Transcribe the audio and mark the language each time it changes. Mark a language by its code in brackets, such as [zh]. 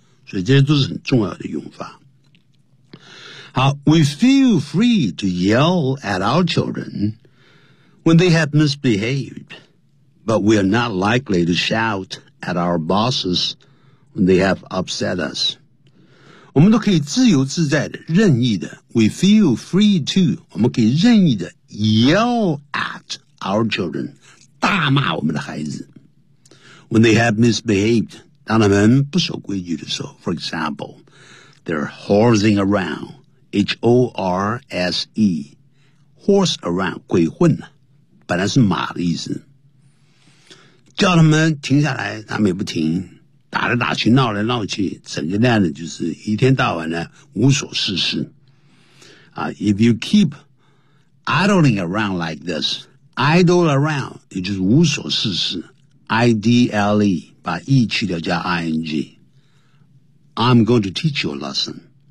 [zh] 所以这些都是很重要的用法。 [en] 好， we feel free to yell at our children when they have misbehaved, but we are not likely to shout at our bosses when they have upset us. [zh] 我们都可以自由自在的，任意的， [en] we feel free to, [zh] 我们可以任意的 [en] yell at our children, [zh] 大骂我们的孩子。 [en] When they have misbehaved, [zh] 当他们不守规矩的时候， [en] for example, they're horsing aroundHorse, horse around, [zh] 鬼混了，本来是马的意思。叫他们停下来，他们也不停，打来打去，闹来闹去，整个那样的就是一天到晚呢无所事事。 [en] If you keep idling around like this, idle around, [zh] 也就是无所事事 [en] ,idle, [zh] 把 e 去掉加 ing, [en] I'm going to teach you a lesson.